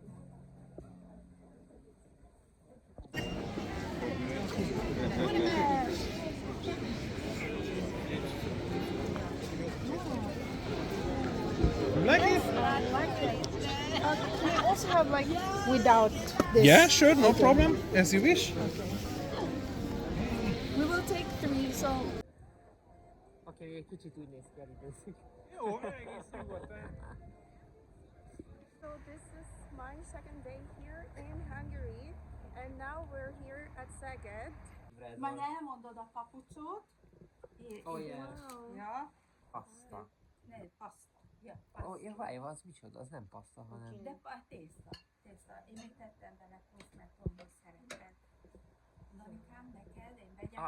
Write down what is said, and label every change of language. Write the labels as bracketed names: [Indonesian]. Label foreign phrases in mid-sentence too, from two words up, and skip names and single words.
[English] Like it? Can I also have like without this? Yeah, sure, no problem. As you wish. We will take 3. So [Hungarian] Okay, egy kicsit úgy néz ki, elidőzik. Jó, egész nyugodtan. [English] So this is my second day here in Hungary, and now we're here at Szeged. [Hungarian] Majd elmondod a papucsot. [English] Oh yeah. Wow. [Hungarian] Ja. Pasta. Ne, paszta. Ja, Oh, paszta. ja, várj, az micsoda? Az nem pasta, hanem... De a tészta. Tészta. Én még tettem bele plusz, mert tombos szereted. Danikám, neked, én vegyem,